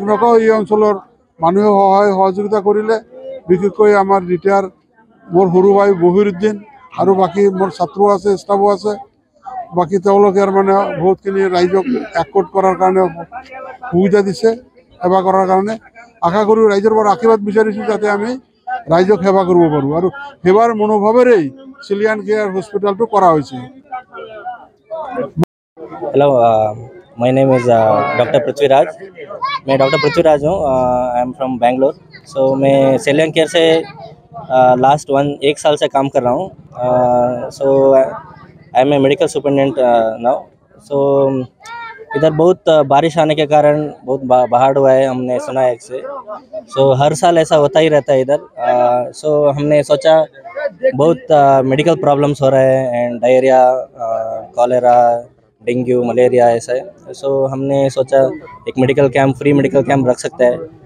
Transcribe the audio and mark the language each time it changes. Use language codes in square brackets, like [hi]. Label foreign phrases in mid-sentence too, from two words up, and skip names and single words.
[as] নকওঁ এই অঞ্চলৰ মানুহে সহায় সহযোগিতা কৰিলে বিশেষকৈ আমাৰ ৰিটায়াৰ মোৰ সৰু ভাই বহিৰুদ্দিন আৰু বাকী মোৰ ছাত্ৰো আছে ষ্টাফো আছে বাকী তেওঁলোকে মানে বহুতখিনি ৰাইজক একগোট কৰাৰ কাৰণে সুবিধা দিছে সেৱা কৰাৰ কাৰণে আশা কৰোঁ ৰাইজৰ পৰা আশীৰ্বাদ বিচাৰিছোঁ যাতে আমি ৰাইজক সেৱা কৰিব পাৰোঁ আৰু সেৱাৰ মনোভাৱেৰেই চিলিয়ান কেয়াৰ হস্পিটেলটো কৰা হৈছে [en] Hello my name is Doctor Prithviraj [hi] मैं डॉक्टर पृथ्वीराज हूँ [en] I am from Bangalore [hi] सो मैं सेलियन केयर से लास्ट 1 साल से काम कर रहा हूँ सो [en] I am a medical superintendent now [hi] सो इधर बहुत बारिश आने के कारण बहुत बाढ़ हुआ है हमने सुना है इससे सो हर साल ऐसा होता ही रहता है इधर सो हमने सोचा बहुत [en] medical problems [hi] हो रहे हैं एंड डायरिया कॉलेरा डेंगू मलेरिया ऐसा है सो हमने सोचा एक मेडिकल कैंप [en] free medical camp [hi] रख सकते हैं